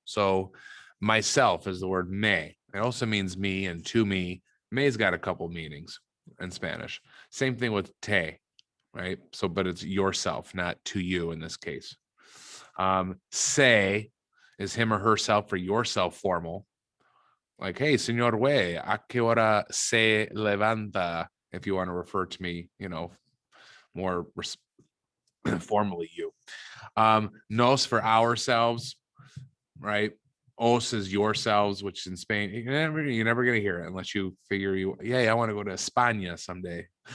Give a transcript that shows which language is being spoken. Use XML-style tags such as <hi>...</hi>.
<en>So myself is the word me. It also means me, and to me. Me's got a couple meanings in Spanish. Same thing with te, right? So, but it's yourself, not to you in this case. Se is him or herself for yourself formal. Like, hey,</en> <es>señor güey, ¿a qué hora se levanta?</es> <en>If you want to refer to me, more formally you. Nos for ourselves, right? Os is yourselves, which in Spain, you're never going to hear it unless you figure I want to go to España someday.</en>